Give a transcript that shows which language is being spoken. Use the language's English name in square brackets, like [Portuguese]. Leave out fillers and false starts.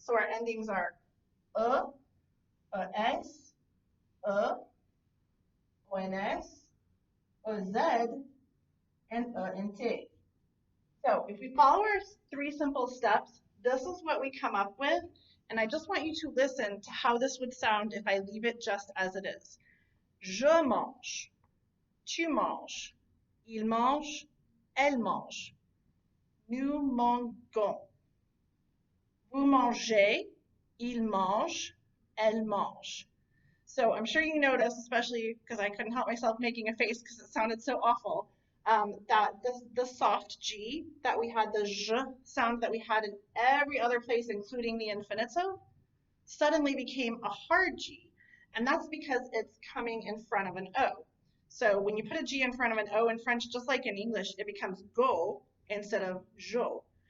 [English] So our endings are s, ons, z, and t. So if we follow our 3 simple steps, this is what we come up with, and I just want you to listen to how this would sound if I leave it just as it is. [French] Je mange, tu manges, il mange, elle mange, nous mangeons. Vous mangez, il mange, elle mange. [English] So I'm sure you noticed, especially because I couldn't help myself making a face because it sounded so awful, that the soft G that we had, the j sound that we had in every other place, including the infinitive, suddenly became a hard G. And that's because it's coming in front of an O. So when you put a G in front of an O in French, just like in English, it becomes go instead of jo.